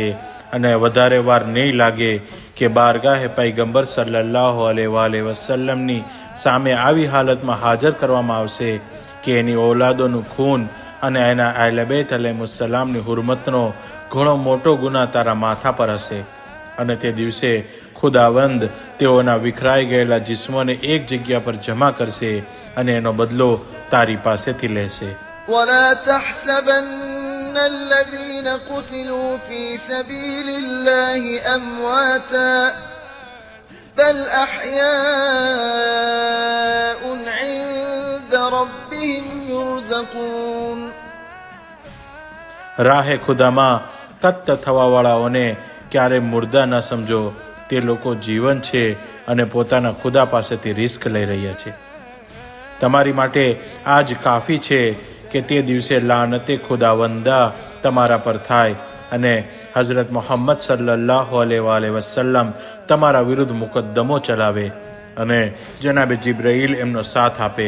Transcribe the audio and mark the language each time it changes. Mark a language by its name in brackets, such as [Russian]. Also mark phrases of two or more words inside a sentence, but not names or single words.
[Gujarati] અને વધારે વાર નહીં લાગે કે બારગાહે પૈગંબર [Arabic] صلى الله عليه وسلم [Gujarati] સામે આવી હાલતમાં હાજર કરવામાં આવશે કે એની ઔલાદોનું ખૂન અને એના અહેલ બેત અલૈહિસ્સલામની હુરમતનો ઘણો મોટો ગુનાહ તારા માથા પર હશે. અને તે દિવસે ખુદાવંદ તેઓના વિખરાઈ ગયેલા જિસ્મોને એક જગ્યા પર જમા કરશે અને એનો બદલો તારી પાસેથી લેશે. [Arabic] ولا تحسبن الذين قتلوا في سبيل الله أمواتا بل أحياء عند ربهم يرزقون. [Gujarati] રાહે ખુદામાં તત્ત થવાવાળાઓને ક્યારે મુર્દા ન સમજો. તે લોકો જીવન છે અને પોતાના ખુદા પાસેથી રિસ્ક લઈ રહ્યા છે. તમારી માટે આજ કાફી છે કે તે દિવસે લાનતે ખુદાવંદા તમારા પર થાય અને હઝરત મોહમ્મદ [Arabic] صلى الله عليه وسلم [Gujarati] તમારા વિરુદ્ધ મુકદ્દમો ચલાવે અને જનાબે જિબ્રાઈલ એમનો સાથ આપે.